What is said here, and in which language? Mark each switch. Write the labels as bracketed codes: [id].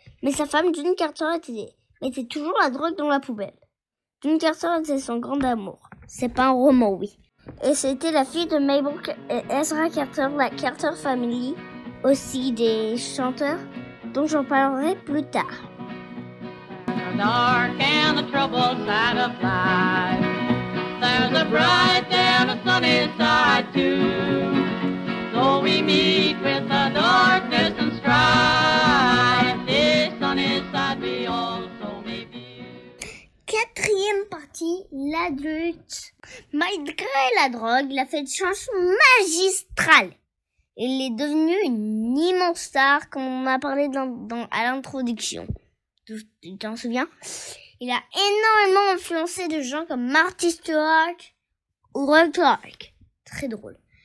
[fr] Mais sa femme, June Carter, mettait toujours la drogue dans la poubelle. June Carter était son grand amour. C'est pas un roman, oui. Et c'était la fille de Mabel et Ezra Carter, la Carter Family, aussi des chanteurs, dont j'en parlerai plus tard. [en] The dark and the troubled side of life. There's a bright and a sunny side too. So we meet with the darkness and strife. This sunny side we also may be. [fr] Quatrième partie, l'adulte. Malgré la drogue, il a fait une chanson magistrale. Il est devenu une immense star, comme on a parlé à l'introduction. Tu t'en souviens? Il a énormément influencé de gens comme Marty Stewart ou Roy Clark. Très drôle.